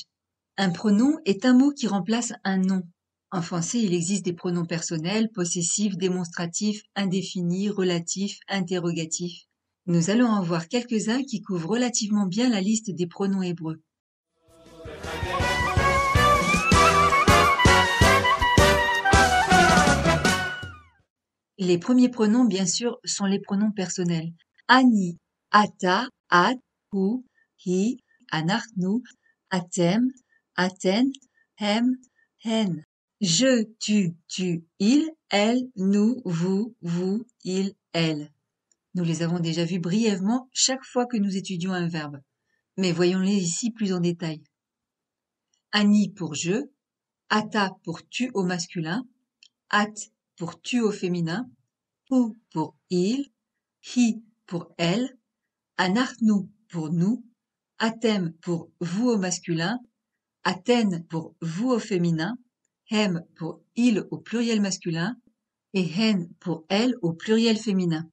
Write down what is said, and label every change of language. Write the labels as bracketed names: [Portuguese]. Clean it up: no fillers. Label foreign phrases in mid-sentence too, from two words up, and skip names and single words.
[French] Un pronom est un mot qui remplace un nom. En français, il existe des pronoms personnels, possessifs, démonstratifs, indéfinis, relatifs, interrogatifs. Nous allons en voir quelques-uns qui couvrent relativement bien la liste des pronoms hébreux. Les premiers pronoms, bien sûr, sont les pronoms personnels. [Hebrew] אני, אתה, את, הוא, היא, אנחנו, אתם, אתן, הם, הן. [French] Je, tu, il, elle, nous, vous, il, elle. Nous les avons déjà vus brièvement chaque fois que nous étudions un verbe. Mais voyons-les ici plus en détail. Ani pour je, ata pour tu au masculin, at pour tu au féminin, hu pour il, hi pour elle, anachnu pour nous, atem pour vous au masculin, aten pour vous au féminin, hem pour il au pluriel masculin et hen pour elle au pluriel féminin.